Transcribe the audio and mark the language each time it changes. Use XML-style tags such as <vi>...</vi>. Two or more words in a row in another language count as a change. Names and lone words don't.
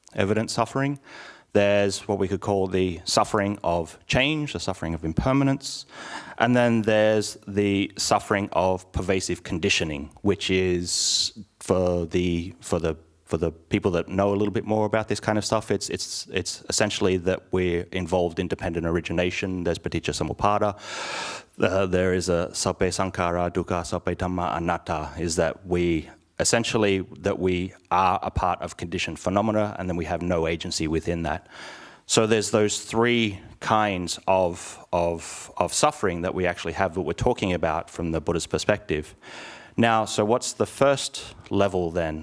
<en>There's what we could call the suffering of change, the suffering of impermanence, and then there's the suffering of pervasive conditioning, which is for the people that know a little bit more about this kind of stuff. It's essentially that we're involved in dependent origination.</en> <pi>There's paticca samuppada. There is a sabbe sankhara dukkha, sabbe dhamma anatta.</pi> <en>Is that we are a part of conditioned phenomena, and then we have no agency within that. So there's those three kinds of suffering that we actually have, that we're talking about from the Buddhist perspective. Now, so what's the first level then?</en>